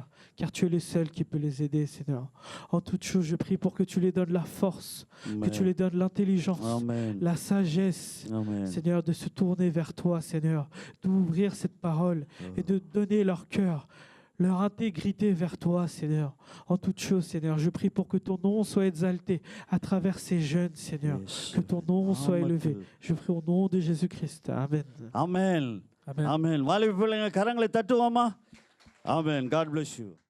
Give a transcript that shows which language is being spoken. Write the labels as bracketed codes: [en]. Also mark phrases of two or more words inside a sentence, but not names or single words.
[fr] Car tu es le seul qui peut les aider, Seigneur. En toute chose, je prie pour que tu les donnes la force, que tu les donnes l'intelligence, la sagesse, Seigneur, de se tourner vers toi, Seigneur. D'ouvrir cette parole et de donner leur cœur, leur intégrité vers toi, Seigneur. En toute chose, Seigneur, je prie pour que ton nom soit exalté à travers ces jeunes, Seigneur. Que ton nom soit élevé. Je prie au nom de Jésus-Christ. Amen. [ta] ஆமென் [fr] Amen. [ta] ஆமென் வாலிப பிள்ளைங்க கரங்களை தட்டுவோமா ஆமென் [en] God bless you